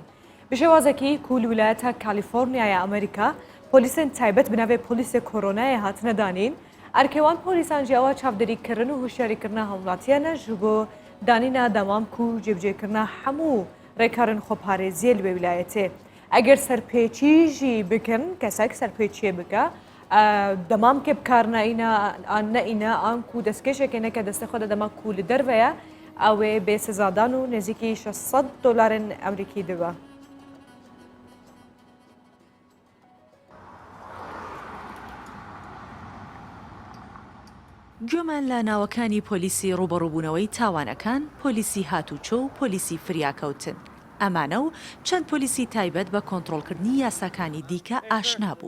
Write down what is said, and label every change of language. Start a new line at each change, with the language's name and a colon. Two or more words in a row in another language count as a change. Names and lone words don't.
Kurdish: Bi şewazekî ku li wilayeta Kalîforniyaya Amerîka polîsên taybet bi navê polîsê koronayê hatine danîn erkêwan polîsan jî ewa çavderîkirin û hişyarîkirina hewlatiyan ji bo danîna demam ku cêbicêkirina hemû rêkarên xweparêziyê li vê wilayetê. Eger serpêçî jî bikin kesek serpêçiyê bike demamkê bikar neîne an ku destkêşekê neke destê xwe de dema ku li derve ye ew ê bêsezadan û nêzîkî $600 Amerîkî dibe.
Central Kurdish: گوێمان لە ناوەکانی پۆلیسی ڕوبەڕووبوونەوەی تاوانەکان، پۆلیسی هاتوچۆ و پۆلیسی فریاکەوتن. ئەمانە و چەند پۆلیسی تایبەت بە کۆنتڕۆڵکردنی یاساکانی دیکە ئاشنا بوو.